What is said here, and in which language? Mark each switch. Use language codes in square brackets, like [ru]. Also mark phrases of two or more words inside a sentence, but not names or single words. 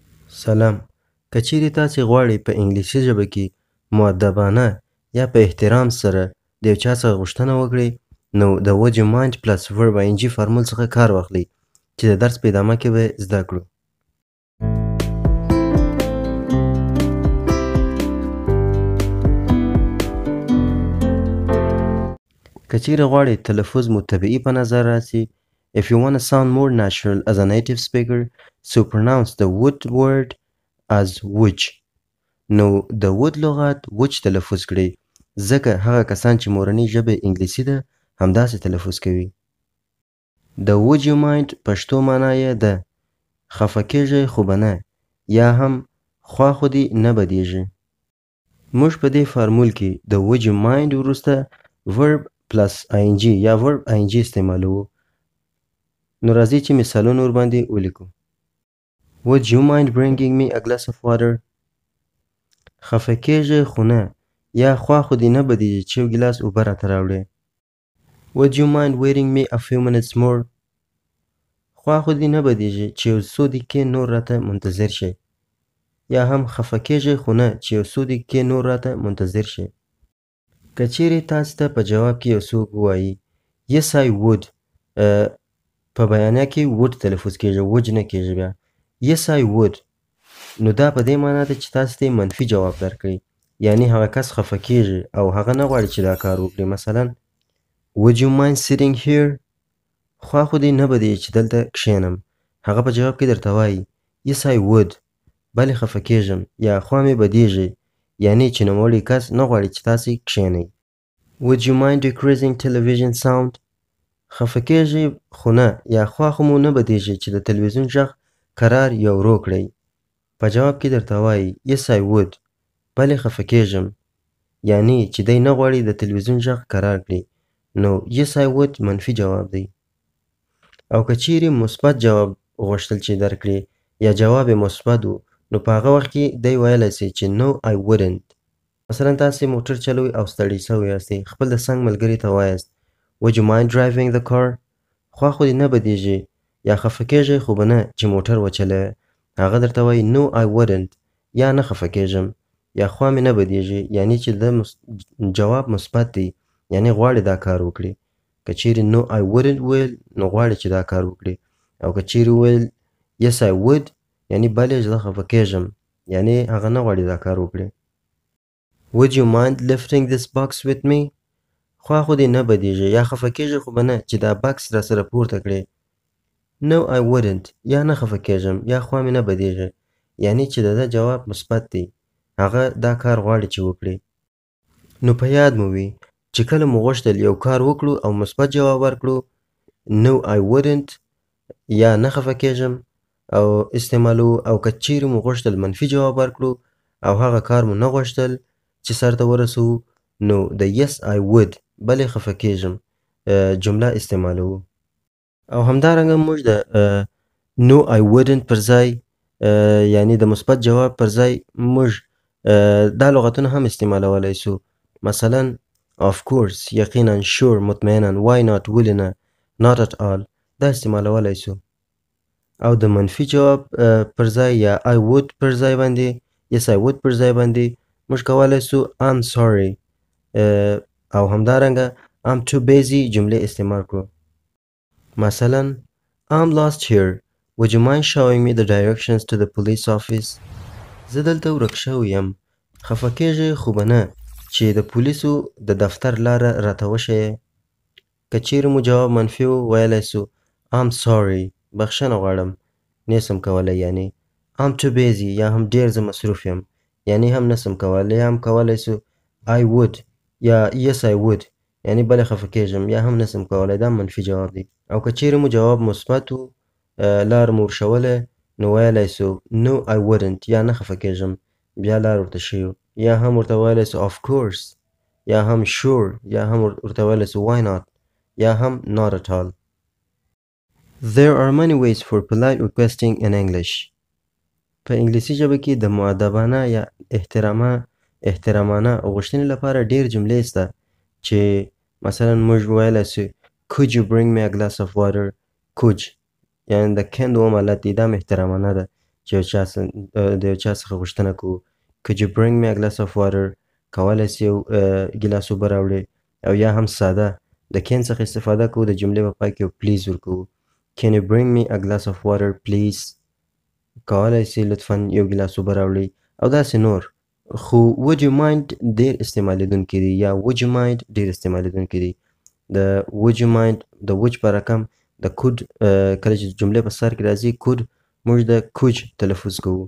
[ps] سلام. که چیرې تاسې غواړئ په انګلیسي ژبه کې مؤدبانه یا په احترام سره د یو چا څخه غوښتنه وکړئ، نو د [en] would you mind plus verb ing [ps] فارمول څخه کار واخلئ چې د درس په ادامه کې به زده کړو. که چیرې غواړئ تلفظ مو طبیعي په نظر راسي، [en] if you want to sound more natural as a native speaker, so pronounce the would word as would. [ps] نو د would لغت وچ تلفظ کړئ، ځکه هغه کسان چې مورنۍ ژبه انګلیسي ده همداسې تلفظ کوي. د [en] would you mind [ps] پښتو معنا یې ده خفه کېږئ خو به نه، یا هم خوا خو دې نه بدیږي. موږ په دې فارمول کې د [en] would you mind [ps] وروسته [en] verb plus ing [ps] یا [en] verb ing [ps] استعمالوو. نو راځئ چې مثالونه ورباندې ولیکو. [en] Would you mind bringing me a glass of water؟ [ps] خفه کېږئ خو نه، یا خوا خو دې نه بدیږي چې یو ګیلاس اوبه راته راوړې. [en] Would you mind waiting me a few minutes more؟ [ps] خوا خو دې نه بدیږي چې یو څو دقیقې نور راته منتظر شئ، یا هم خفه کېږئ خو نه چې یو څو دقیقې نور راته منتظر شئ. که چیرې تاسې ته په جواب کې یو څوک ووایي [en] yes I would، [ps] په بیانیه کې would تلفظ کېږي، would نه کېږي بیا. [en] yes I would [ps] نو دا په دې معنا ده چې تاسې ته منفي جواب درکړئ، یعنی هغه کس خفه کېږي او هغه نه غواړي چې دا کار وکړي. [en] مثلا would you mind sitting here؟ [ps] خوا خو دې نه بدیږي چې دلته کښېنم. هغه په جواب کې درته وایي [en] yes I would، [ps] بلې خفه کېږم یا خوا مې بدیږي، یعنی چې نوموړی کس نه غواړي چې تاسې کښېنئ. [en] would you mind decreasing television sound؟ [ps] خفه کېږئ خو نه، یا خوا خو مو نه بدیږي چې د تلویزیون غږ کرار یا ورو کړئ. په جواب کې درته وایي [en] yes I would، [ps] بلې خفه کېږم، یعنی چې دی نه غواړي د تلویزیون غږ کرار کړي. نو [en] yes I would [ps] منفي جواب دی. او که چیرې مثبت جواب غوښتل چې درکړي یا جواب یې مثبت و، نو په هغه وخت کې دی ویلی سي چې [en] no I wouldn't. [ps] مثلا تاسې موټر چلوئ او ستړي سوي یاستئ، خپل د څنګ ملګري ته وایاست [en] would you mind driving the car؟ [ps] خوا خو دې نه بدیږي یا خفه کېږئ خو به نه چې موټر وچلوې. هغه درته وایي [en] no I wouldn't، [ps] یا نه خفه کېږم یا خوا مې نه بدیږي، یعنی چې د جواب مثبت دی، یعنی غواړي دا کار وکړي. که چیرې [en] no I wouldn't [ps] ویل نو غواړي چې دا کار وکړي، او که چیرې ویل [en] yes I would [ps] یعنی بلې زه خفه کېږم، یعنی هغه نه غواړي دا کار وکړي. [en] would you mind lifting this box with me؟ [ps] خوا خو دې نه بدیږي یا خفه کېږي خو به نه چې دا بکس را سره پورته کړې. [en] no I wouldn't، [ps] یا نه خفه کېږم یا خوا مې نه بدیږي، یعنی چې د ده جواب مثبت دی، هغه دا کار غواړي چې وکړي. نو په یاد مو وي چې کله مو غوښتل یو کار وکړو او مثبت جواب ورکړو، [en] no I wouldn't [ps] یا نه خفه کېږم او استعمالو. او که چیرې مو غوښتل منفي جواب ورکړو او هغه کار مو نه غوښتل چې سرته ورسوو، نو د [en] yes I would [ps] بلې خفه کېږم جمله استعمالوو. او همدارنګه موږ د [en] no I wouldn't [ps] پر ځای یعنی د مثبت جواب پر ځای موږ دا لغتونه هم استعمالولی سو. [en] مثلا of course، یقینا، sure، مطمئنا، why not، [ps] ولې نه، [en] not at all، [ps] دا استعمالولی سو. او د منفي جواب پر ځای یا [en] I would [ps] پر ځای باندې [en] yes I would [ps] پر ځای باندې موږ کولی سو [en] I'm sorry [ps] او همدارنګه [en] I'm too busy [ps] جملې استعمال کړو. [en] مثلا I'm lost here، would you mind showing me the directions to the police office؟ [ps] زه دلته ورک شوی یم، خفه کېږئ خو به نه چې د پولیسو د دفتر لاره راته وښیې. که چیرې مو جواب منفي و، ویلی سو [en] I'm sorry، [ps] بخښنه غواړم، نیسم کولی، یعنی [en] I'm too busy [ps] یا هم ډېر زه مصروف یم، یعنی هم نسم کولی. یا هم کولی سو [en] I would [ps] یا [en] yes I would، [ps] یعنی بلې خفه کېږم یا هم نسم کولی، دا منفي جواب دی. او که چیرې مو جواب مثبت و، لار مو ورښولی، نو ویلی سو [en] no I wouldn't [ps] یا نه خفه کېږم، بیا لار ورته ښیو. یا هم ورته ویلی سو [en] of course، [ps] یا هم sure، یا هم ورته ویلی سو [en] why not، یا هم not at all. There are many ways for polite requesting in English. [ps] په انګلیسي ژبه کې د مؤدبانه یا احترامانه غوښتنې لپاره ډېر جملې شته چې مثلا موږ ویلی سو [en] could you bring me a glass of water؟ [ps] could یعنی د can دوم حالت دی، دا هم احترامانه ده. چې د یو چا څخه غوښتنه کوو. [en] could you bring me a glass of water؟ [ps] کولی سې یو ګیلاس اوبه راوړې. او یا هم ساده د can څخه استفاده کوو، د جملې په پای کې یو please ورکوو. [en] can you bring me a glass of water please؟ [ps] کولی سې لطفا یو ګیلاس اوبه راوړې. او داسې نور. خو [en] would you mind [ps] ډېر استعمالیدونکي دي، یا [en] would you mind [ps] ډېر استعمالیدونکي دي. د [en] would you mind [ps] د would په رقم د could کله چې جملې په سر کې راځي could موږ د could تلفظ کوو.